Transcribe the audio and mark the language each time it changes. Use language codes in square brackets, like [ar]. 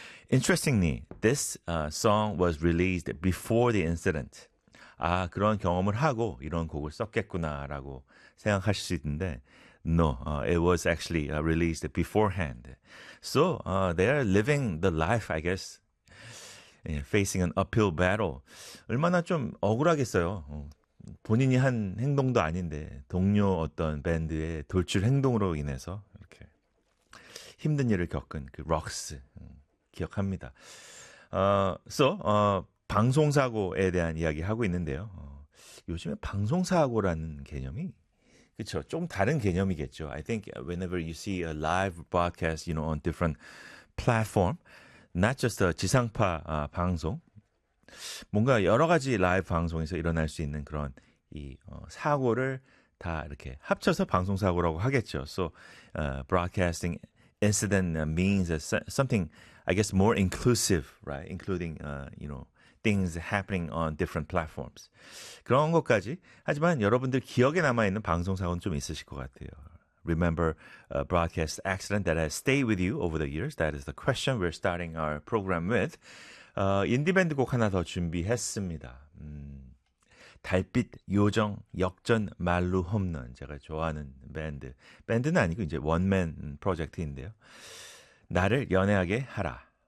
[en] Interestingly, this song was released before the incident. [ko] 아, 그런 경험을 하고 이런 곡을 썼겠구나라고 생각하실 수 있는데, [en] no, it was actually released beforehand. So they are living the life, I guess, facing an uphill battle. [ko] 얼마나 좀 억울하겠어요. 본인이 한 행동도 아닌데 동료 어떤 밴드의 돌출 행동으로 인해서 이렇게 힘든 일을 겪은 그 럭스 기억합니다. So 방송사고에 대한 이야기하고 있는데요. 요즘에 방송사고라는 개념이 그렇죠. 좀 다른 개념이겠죠. [en] I think whenever you see a live broadcast, you know, on different platform, not just a [ko] 지상파 방송, 뭔가 여러 가지 라이브 방송에서 일어날 수 있는 그런 이 사고를 다 이렇게 합쳐서 방송 사고라고 하겠죠. [en] So broadcasting incident means something, I guess, more inclusive, right? Including, you know, things happening on different platforms. [ko] 그런 것까지. 하지만 여러분들 기억에 남아있는 방송 사고는 좀 있으실 것 같아요. [en] Remember a broadcast accident that has stayed with you over the years? That is the question we're starting our program with. [ko] 인디밴드 곡 하나 더 준비했습니다. 달빛, 요정, 역전, 말루, 홈런. 제가 좋아하는 밴드. 밴드는 아니고 이제 원맨 프로젝트인데요. 나를 연애하게 하라.